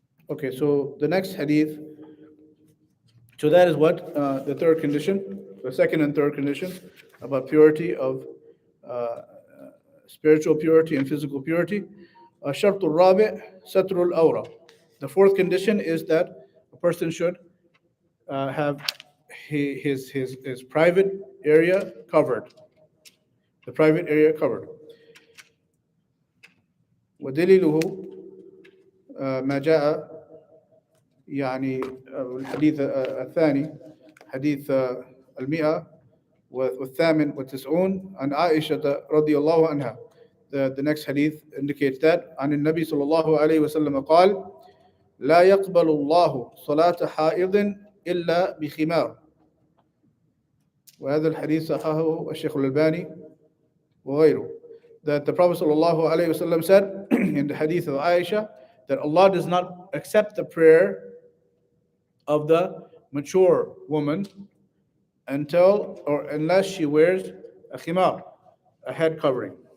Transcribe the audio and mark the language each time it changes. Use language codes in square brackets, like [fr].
[en] Okay, so the next hadith, so that is what the third condition, the second and third condition about purity of spiritual purity and physical purity. [ar] الشرط الرابع ستر الأورة. [en] The fourth condition is that a person should have his private area covered. The private area covered. [ar] ودليله ما جاء يعني الحديث الثاني حديث 198 عن عائشة رضي الله عنها. [en] The next hadith indicates that [ar] عن النبي صلى الله عليه وسلم قال لا يقبل الله صلاة حائض إلا بخمار. وهذا الحديث صححه الشيخ الألباني وغيره. [en] That the Prophet صلى الله عليه وسلم said in the hadith of Aisha that Allah does not accept the prayer of the mature woman until or unless she wears a khimar, a head covering.